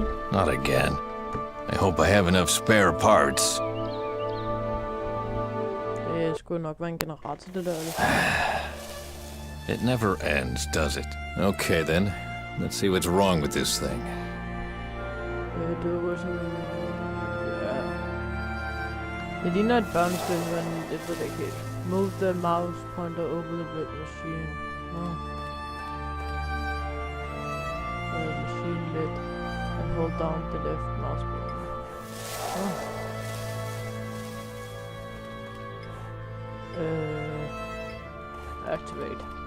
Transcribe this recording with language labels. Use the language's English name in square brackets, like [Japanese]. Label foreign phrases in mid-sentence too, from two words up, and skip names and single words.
[English] Not again. I hope I have enough spare parts. [Danish] Det skulle nok være en generator, det der. [English] It never ends, does it? Okay then. Let's see what's wrong with this thing. [Danish] Det var sådan... Ja... Det ligner et børnespil, men det ved jeg ikke helt. [English] Move the mouse pointer over the blood machine. Machine lid and hold down the left mouse button. Activate.